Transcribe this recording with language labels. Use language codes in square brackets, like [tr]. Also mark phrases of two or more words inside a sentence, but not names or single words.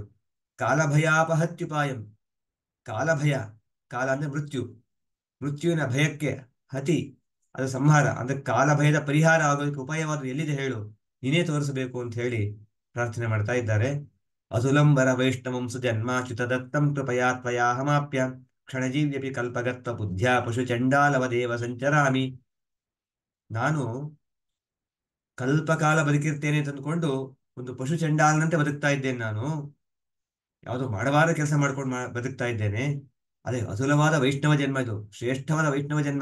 [sa] ಕಾಲಭಯಾಪಹತ್ಯುಪಾಯಂ. [kn] ಕಾಲಭಯ, ಕಾಲ ಅಂದ್ರೆ ಮೃತ್ಯು, ಮೃತ್ಯುವಿನ ಭಯಕ್ಕೆ ಹತಿ, ಅದು ಸಂಹಾರ ಅಂದ್ರೆ ಕಾಲಭಯದ ಪರಿಹಾರ ಆಗೋದಕ್ಕೆ ಉಪಾಯವಾದರೂ ಎಲ್ಲಿದೆ ಹೇಳು? ನೀನೇ ತೋರಿಸಬೇಕು ಅಂತ ಹೇಳಿ ಪ್ರಾರ್ಥನೆ ಮಾಡ್ತಾ ಇದ್ದಾರೆ. [sa] ಅಸುಲಂಬರ ವೈಷ್ಣವಂ ಸುಜನ್ಮಾಚ್ಯುತ ದತ್ತಂ ಕೃಪಯಾ ತ್ವಯಾಹಮಾಪ್ಯ ಕ್ಷಣಜೀವ್ಯಪಿ ಕಲ್ಪಗತ್ವ ಬುದ್ಧ್ಯಾ ಪಶು ಚಂಡಾಲವದೇವ ಸಂಚರಾಮಿ. [kn] ನಾನು ಕಲ್ಪಕಾಲ ಬದುಕಿರ್ತೇನೆ ತಂದುಕೊಂಡು ಒಂದು ಪಶು ಚಂಡಾಲನಂತೆ ಬದುಕ್ತಾ ಇದ್ದೇನೆ ನಾನು. ಯಾವುದೋ ಮಾಡಬಾರದ ಕೆಲಸ ಮಾಡ್ಕೊಂಡು ಬದುಕ್ತಾ ಇದ್ದೇನೆ. ಅದೇ ಅಸುಲವಾದ ವೈಷ್ಣವ ಜನ್ಮ, ಇದು ಶ್ರೇಷ್ಠವಾದ ವೈಷ್ಣವ ಜನ್ಮ.